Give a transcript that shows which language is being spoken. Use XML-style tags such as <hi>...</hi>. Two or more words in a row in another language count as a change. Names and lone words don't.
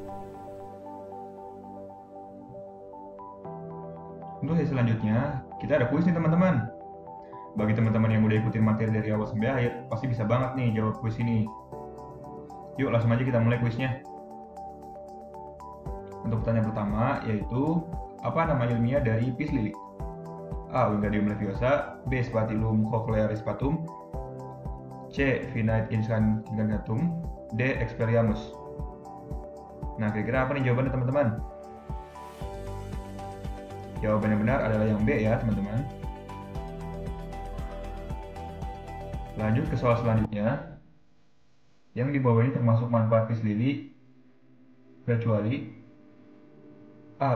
<id>Untuk sesi selanjutnya, kita ada kuis nih teman-teman. Bagi teman-teman yang udah ikutin materi dari awal sampai akhir, pasti bisa banget nih jawab kuis ini. Yuk langsung aja kita mulai kuisnya. Untuk pertanyaan pertama yaitu, apa nama ilmiah dari pis lili? A. Wingardium Leviosa, B. Spatulum cochlearispatum, C. Finite incantatum, D. Expelliarmus. Nah, kira-kira apa nih jawabannya teman-teman? Jawabannya benar adalah yang B ya teman-teman. Lanjut ke soal selanjutnya. Yang di bawah ini termasuk manfaat pis lili kecuali A.</id>